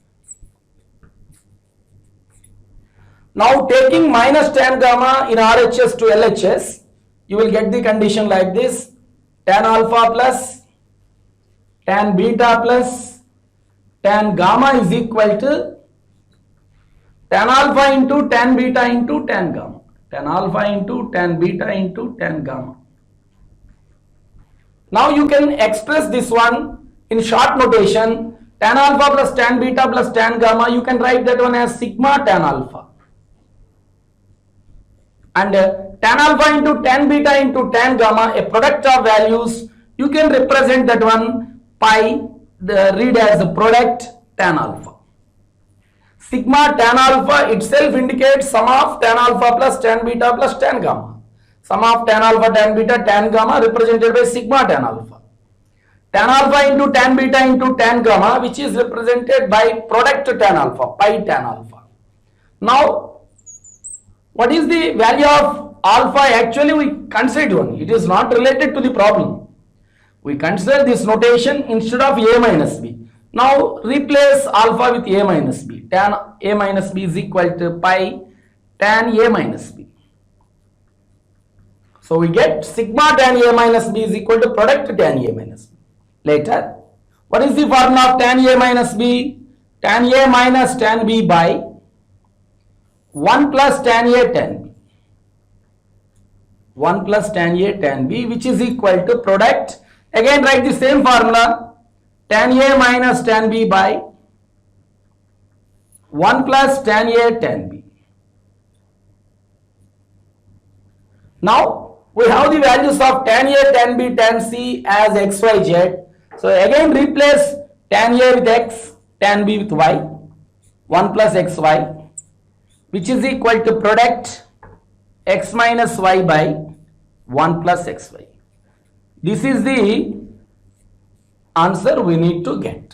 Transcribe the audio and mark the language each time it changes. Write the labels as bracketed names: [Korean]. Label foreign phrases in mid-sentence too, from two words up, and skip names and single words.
[English] Now, taking minus tan gamma in RHS to LHS, you will get the condition like this: tan alpha plus tan beta plus tan gamma is equal to tan alpha into tan beta into tan gamma. Tan alpha into tan beta into tan gamma. Now you can express this one in short notation. Tan alpha plus tan beta plus tan gamma, you can write that one as sigma tan alpha. And tan alpha into tan beta into tan gamma, a product of values, you can represent that one by read as a product tan alpha. Sigma tan alpha itself indicates sum of tan alpha plus tan beta plus tan gamma. Sum of tan alpha, tan beta, tan gamma represented by sigma tan alpha. Tan alpha into tan beta into tan gamma, which is represented by product tan alpha, pi tan alpha. Now, what is the value of alpha? Actually, we considered one. It is not related to the problem. We consider this notation instead of a minus b. Now, replace alpha with a minus b. Tan a minus b is equal to pi tan a minus b. So, we get sigma tan a minus b is equal to product tan a minus b. Later, what is the formula of tan a minus b? Tan a minus tan b by 1 plus tan a tan b. 1 plus tan a tan b, which is equal to product. Again, write the same formula. Tan a minus tan b by 1 plus tan a tan b. Now, we have the values of tan a, tan b, tan c as x, y, z. So, again replace tan a with x, tan b with y. 1 plus x, y, which is equal to product x minus y by 1 plus x, y. This is the answer we need to get.